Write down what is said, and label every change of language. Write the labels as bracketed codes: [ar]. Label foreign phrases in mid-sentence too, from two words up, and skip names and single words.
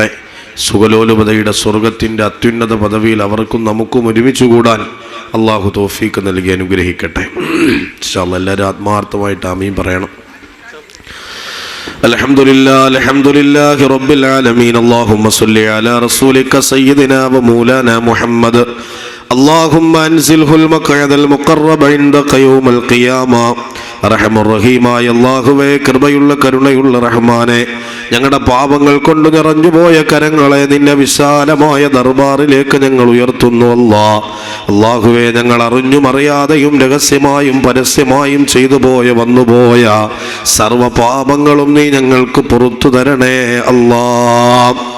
[ml] സുഖലോലുപതയുടെ സ്വർഗത്തിൻ്റെ അത്യുന്നത പദവിയിൽ അവർക്കും നമുക്കും ഒരുമിച്ച് കൂടാൻ അള്ളാഹു തൗഫീക്ക് നൽകി അനുഗ്രഹിക്കട്ടെ. [ar] إن شاء الله [ml] എല്ലാവരും ആത്മാർത്ഥമായിട്ട് ആമീൻ പറയണം. [ar] الحمد لله رب العالمين. اللهم صل على رسولك سيدنا و مولانا محمد. اللهم انزله المقعد المقرب عندك يوم القيامة. [ml] റഹീമായ അല്ലാഹുവേ, കൃപയുള്ള കരുണയുള്ള റഹ്മാനെ, ഞങ്ങളുടെ പാപങ്ങൾ കൊണ്ട് നിറഞ്ഞുപോയ കരങ്ങളെ നിന്റെ വിശാലമായ ദർബാറിലേക്ക് ഞങ്ങൾ ഉയർത്തുന്നു. അല്ലാഹുവേ, ഞങ്ങൾ അറിഞ്ഞും അറിയാതെയും രഹസ്യമായും പരസ്യമായും ചെയ്തു പോയ വന്നുപോയ സർവ പാപങ്ങളും നീ ഞങ്ങൾക്ക് പുറത്തു തരണേ അല്ലാഹ്.